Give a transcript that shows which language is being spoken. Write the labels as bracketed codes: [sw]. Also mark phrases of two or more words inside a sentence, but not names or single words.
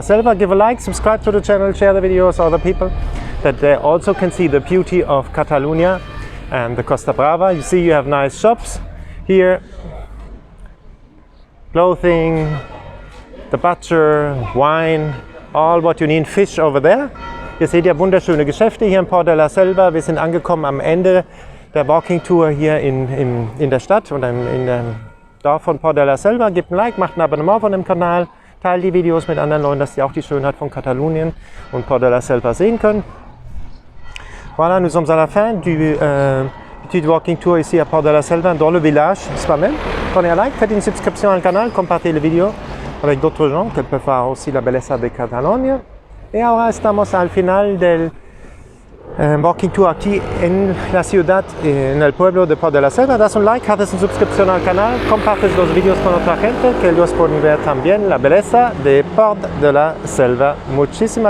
[en] Give a like, subscribe to the channel, share the videos with other people. that they also can see the beauty of Catalonia and the Costa Brava. You see, you have nice shops here, clothing, the butcher, wine, all what you need, fish over there. [de] Ihr seht ja wunderschöne Geschäfte hier in Port de la Selva. Wir sind angekommen am Ende der [en] Walking Tour [de] hier in der Stadt und in dem Dorf von Port de la Selva. Gebt ein Like, macht ein Abonnement von dem Kanal, teilt die Videos mit anderen Leuten, dass die auch die Schönheit von Katalonien und Port de la Selva sehen können. [fr] Voilà, nous sommes à la fin du petite [en] walking tour [fr] ici à Port de la Selva, dans le village. C'est pas mal. Prenez un like, faites une subscription [es] al canal, [fr] compartez les vidéos avec d'autres gens que peuvent voir aussi [es] la belleza de Cataluña. Y ahora estamos al final del [en] walking tour [es] aquí en la ciudad, en el pueblo de Port de la Selva. Das un like, haces una suscripción al canal, compartes los vídeos con otra gente que ellos pueden ver también la belleza de Port de la Selva.